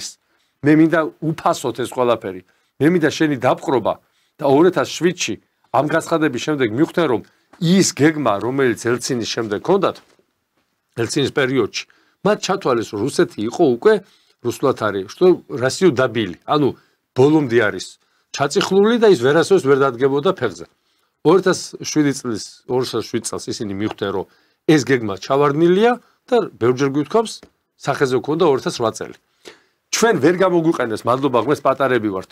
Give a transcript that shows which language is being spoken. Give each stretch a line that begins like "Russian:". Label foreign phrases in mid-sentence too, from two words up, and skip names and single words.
Georgian: მე მინდა უფასოთ ეს ყველაფერი. მე მინდა შენი დაპყრობა და 2007-ში ამ განცხადების შემდეგ მივხვდნენ, რომ ის გეგმა, რომელიც ელცინის შემდეგ ჰქონდათ, ელცინის პერიოდში, მათ ჩათვალეს, რომ რუსეთი იყო უკვე რუსულად არის,
Russian: что Россию добили.
Georgian: ანუ ბოლომდე არის ჩაწიხლული და ის ვერასოდეს ვერ დადგებოდა ფეხზე. 2007 წელს ისინი მივხვდნენ, რომ ეს გეგმა ჩავარდნილია და ბევრჯერ გვითხოვს, სახეზე ჰქონდა 2008 წელი. ჩვენ ვერ გამოგვიყენეს, მადლობა ღმერთს, პატარები ვართ.